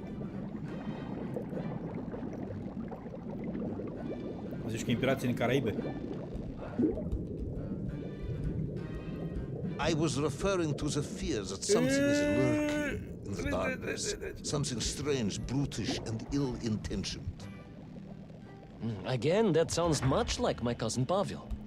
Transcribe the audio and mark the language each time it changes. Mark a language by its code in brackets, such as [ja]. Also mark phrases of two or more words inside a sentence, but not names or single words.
[ro] Zici că e pirații din Caraibe? [en] I was referring to the fear that something is lurking in the darkness. Something strange, brutish, and ill-intentioned. Again, that sounds much like my cousin Pavel.